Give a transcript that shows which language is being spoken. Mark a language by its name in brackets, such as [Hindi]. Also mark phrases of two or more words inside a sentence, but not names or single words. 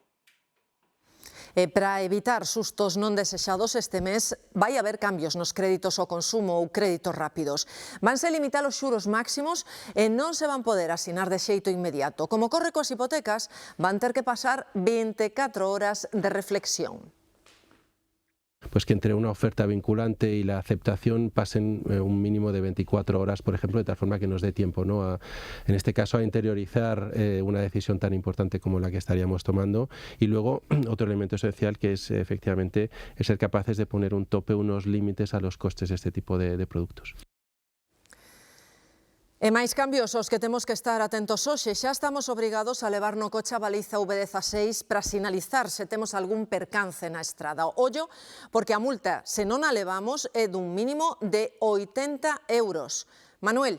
[Galician] E para evitar sustos non desexados este mes vai haber cambios nos créditos ao consumo ou créditos rápidos. Vanse limitar os xuros máximos e non se van poder asinar de xeito inmediato. Como corre coas hipotecas, van ter que pasar 24 horas de reflexión. [Spanish] Pues que entre una oferta vinculante y la aceptación pasen un mínimo de 24 horas, por ejemplo, de tal forma que nos dé tiempo, ¿no? En este caso, a interiorizar una decisión tan importante como la que estaríamos tomando. Y luego, otro elemento esencial que es efectivamente ser capaces de poner un tope, unos límites a los costes de este tipo de productos. [Galician] E máis cambios aos que temos que estar atentos hoxe. Xa estamos obrigados a levar no coche a baliza V16 para sinalizar se temos algún percance na estrada. Ollo, porque a multa, se non a levamos, é dun mínimo de 80 euros. Manuel.